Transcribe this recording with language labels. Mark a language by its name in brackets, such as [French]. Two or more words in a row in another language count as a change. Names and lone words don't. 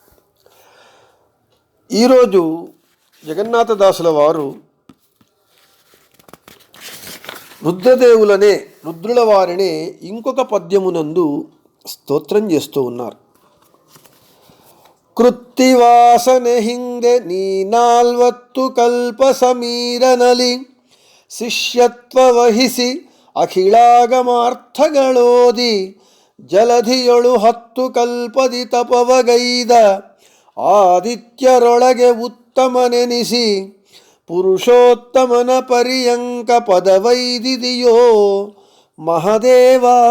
[Telugu] ఈరోజు జగన్నాథదాసుల వారు రుద్రుల వారిని ఇంకొక పద్యమునందు స్తోత్రం చేస్తూ ఉన్నారు. [Kannada] కృత్తివాసನೆ ಹಿಂದೆ ನೀ 40 ಕಲ್ಪ ಸಮೀರನಲಿ ಶಿಷ್ಯತ್ವ ವಹಿಸಿ ಅಖಿಳಾಗಮಾರ್ಥಗಳೋದಿ ಜಲಧಿಯೊಳು 10 ಕಲ್ಪದಿ ತಪವಗೈದ ಆದಿತ್ಯರೊಳಗೆ ಉತ್ತಮನೆನಿಸಿ ಪುರುಷೋತ್ತಮನ ಪರ್ಯಂಕ ಪದವೈದಿದಿಯೋ ಮಹದೇವ.